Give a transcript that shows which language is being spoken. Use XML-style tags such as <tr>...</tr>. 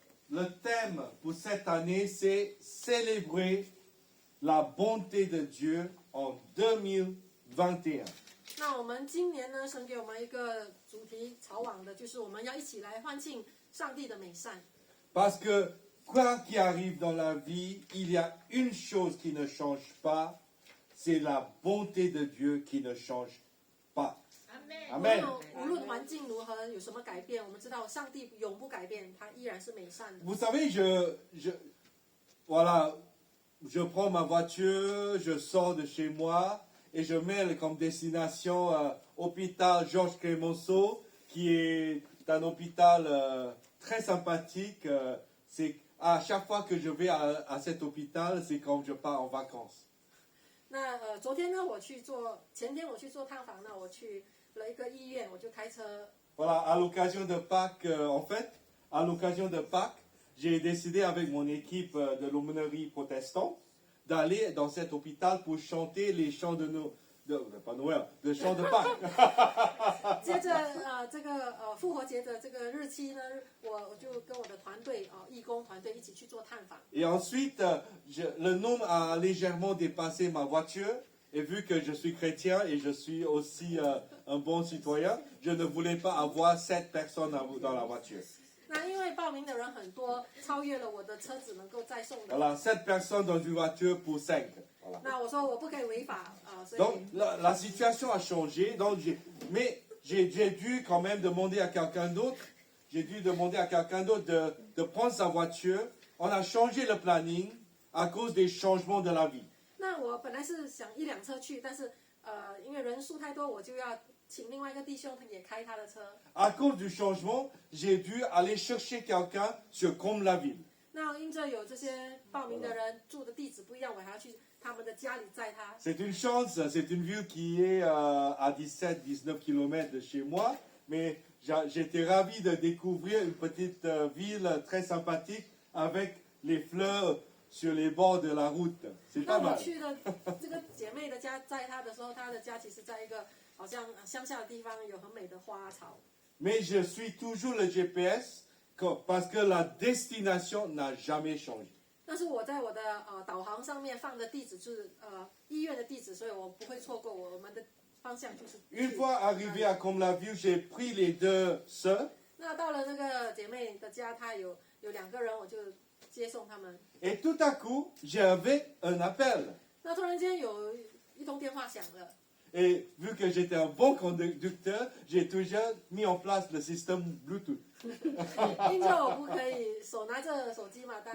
<fr>Le thème pour cette année, c'est célébrer la bonté de Dieu en 2021.</fr> <zh>那我们今年呢，神给我们一个主题朝往的，就是我们要一起来欢庆上帝的美善。</zh> <fr>Parce que quoi qu'il arrive dans la vie, il y a une chose qui ne change pas, c'est la bonté de Dieu qui ne change pas. Amen.</fr> <zh>无论环境如何，有什么改变，我们知道上帝永不改变，他依然是美善的。</zh> <fr>Vous savez, voilà, je prends ma voiture, je sors de chez moi et je mets comme destination hôpital Georges Clemenceau, qui est un hôpital très sympathique. C'est à chaque fois que je vais à cet hôpital, c'est comme je pars en vacances.</fr> <zh>那昨天呢，前天我去做探访，那我去了一个医院，我就开车。</zh> <fr>Voilà, à l'occasion de Pâques, à l'occasion de Pâques, j'ai décidé avec mon équipe de l'aumônerie protestante d'aller dans cet hôpital pour chanter les chants de chants de Pâques.</fr> <zh>接着这个复活节的这个日期呢，我就跟我的团队义工团队一起去做探访。</zh> <fr>Et ensuite, le nombre a légèrement dépassé ma voiture. Et vu que je suis chrétien et je suis aussi un bon citoyen, je ne voulais pas avoir 7 personnes dans la voiture.</fr> <zh>那因为报名的人很多，超越了我的车子能够载送的。</zh> <fr>Voilà, 7 personnes dans une voiture pour 5. Voilà.</fr> <zh>那我说我不可以违法所以</zh> <fr>Donc la situation a changé. Donc mais j'ai dû quand même demander à quelqu'un d'autre. J'ai dû demander à quelqu'un d'autre de prendre sa voiture. On a changé le planning à cause des changements de la vie.</fr> <zh>那我本来是想1辆车去，但是因为人数太多，我就要请另外一个弟兄他也开他的车。</zh> <fr>À cause du changement, j'ai dû aller chercher quelqu'un sur Comble-la-Ville.</fr> <zh>那因着有这些报名的人住的地址不一样，我还要去他们的家里载他。</zh> <fr>C'est une chance, c'est une ville qui est à 17-19 km de chez moi, mais j'étais ravi de découvrir une petite ville très sympathique avec les fleurs sur les bords de la route. C'est</fr> <zh>那我</zh> <fr>mal.</fr> <zh>去的这个姐妹的家载她的时候，她的家其实在一个好像乡下的地方，有很美的花草。</zh> <fr>Mais je suis toujours le GPS parce que la destination n'a jamais changé.</fr> <zh>但是我在我的导航上面放的地址是医院的地址，所以我不会错过我们的方向就是去。</zh> <fr>Une fois arrivé à Comble-la-Ville, j'ai pris les deux sœurs</fr> <zh>那到了那个姐妹的家，她有2个人，我就接送他们。</zh> <fr>et tout à coup, j'avais un appel.</fr> <zh>那突然间有一通电话响了，</zh> <fr>Et vu que j'étais un bon conducteur, j'ai toujours mis en place le système Bluetooth.</fr> <zh>因着我不可以手拿着手机嘛，当</zh>